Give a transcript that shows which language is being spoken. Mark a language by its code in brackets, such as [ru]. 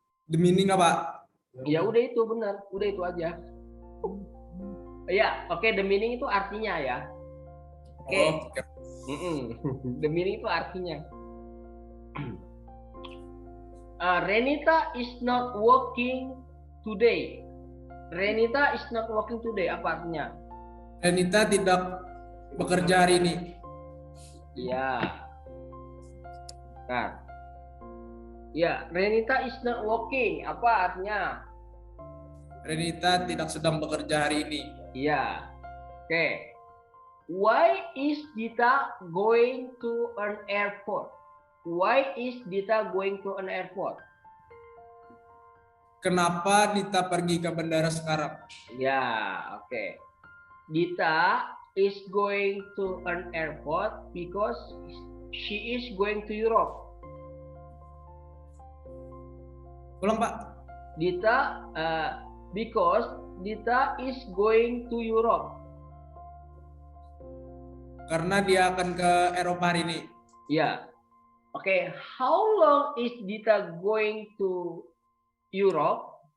[en] The meaning [id] apa? Ya udah itu benar, udah itu aja. Ya, oke, [en] the meaning [id] itu artinya ya. Oke. Oke. [en] The meaning [id] itu artinya. [en] Renita is not working today. Renita is not working today. [id] Apa artinya? Renita tidak bekerja hari ini. Iya. Nah. [en] Ya, Renita is not working. [id] Apa artinya? Renita tidak sedang bekerja hari ini. Iya. Oke. [en] Why is Dita going to an airport? Why is Dita going to an airport? [id] Kenapa Dita pergi ke bandara sekarang? Ya, oke. [en] Dita is going to an airport because she is going to Europe. [id] Ulang, Pak. [en] Dita, because Dita is going to Europe. [id] Karena dia akan ke Eropa hari ini. Ya, oke. [en] How long is Dita going to Europe?